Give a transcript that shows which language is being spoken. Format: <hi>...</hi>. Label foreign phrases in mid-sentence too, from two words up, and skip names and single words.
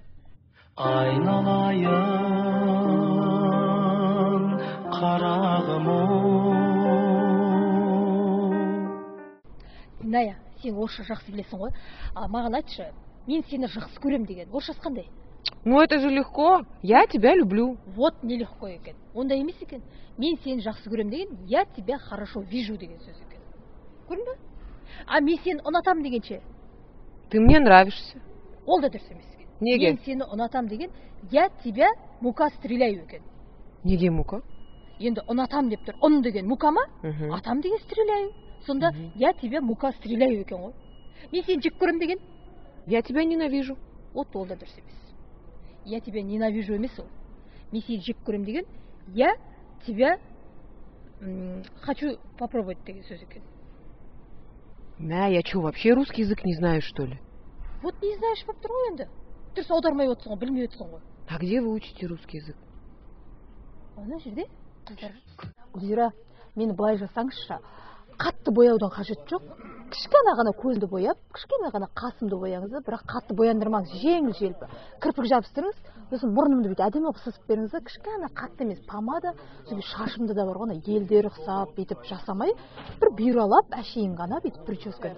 <kk>Айналайын қарағым Диная, сен орысша жақсы білесің ғой. Маған айтшы, мен сені жақсы көрем деген. Орысшасы қандай?</kk> <ru>Ну это же легко. Я тебя люблю. Вот не легко</ru> <kk>екен. Ондай емес екен. Мен сені жақсы көрем деген,</kk> <ru>я тебя хорошо вижу</ru> <kk>деген сөз екен. Көрдің бе? Мен сені ұнатам дегенше.</kk> <ru>Ты мне нравишься.</ru> <kk>Ол да дұрыс емес екен. Неге? Мен сені ұнатам деген,</kk> <ru>я тебя мука стреляю екен.</ru> <kk>Неге мука? Енді ұнатам деп тұр. Ұн деген мука ма? Атам деген стреляю.</kk> <ru>Сонда я тебя мука стреляю</ru> <kk>екен ғой. Мен сені жек көрем деген.</kk> <ru>Я тебя ненавижу.</ru> <kk>Вот ол да дұрыс емес.</kk> <ru>Я тебя ненавижу</ru> <kk>емес ол. Мен сені жек көрем деген,</kk> <ru>я тебя хочу попробовать</ru> <kk>деген сөз екен. Мә,</kk> <ru>я что, вообще русский язык не знаю, что ли? Вот не знаешь</ru> <kk>болып тұр ғой енді. Дұрыс аудармай отырсың ғой, білмей отырсың ғой.</kk> <ru>А где вы учите русский язык?</ru> <kk>Ана жерде қыздар. Гүлзира, мені былай жасаңызшы. Қатты бояудан қажет жоқ. Кішкене ғана көзді бояп, кішкене ғана қасымды бояңыз, бірақ қатты бояндырмаңыз, жеңіл желпі. Кірпік жабыстырыңыз, сосын мұрнымды бүйтіп әдемі қылып сызып беріңіз, кішкене қатты емес помада, сосын шашымды да бар ғой, елдері ұқсап бүйтіп жасамай, бір бүйралап, әшейін ғана бүйтіп прическа.</kk>